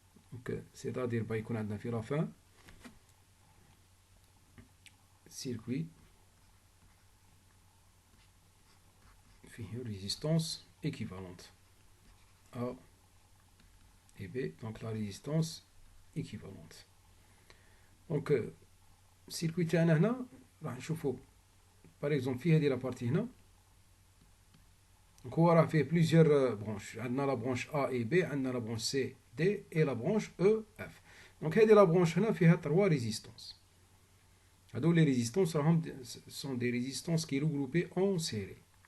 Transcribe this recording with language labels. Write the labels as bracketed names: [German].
[French] Donc c'est-à-dire qu'on a à la fin circuit une résistance équivalente A et B, donc la résistance équivalente. Donc circuit [Arabic] تاعنا هنا راح نشوفوا [French] par exemple [Arabic] في هذه [French] la partie [Arabic] هنا. [French] Donc [Arabic] هو راه فيه [French] plusieurs branches. [Arabic] عندنا [French] la branche A et B, عندنا la branche C, D et la branche E, F. Donc [Arabic] هذه [French] la branche [Arabic] هنا فيها [French] 3 résistances. [Arabic] هذو [French] les résistances [Arabic] راهم [French] sont des résistances qui regroupées en série.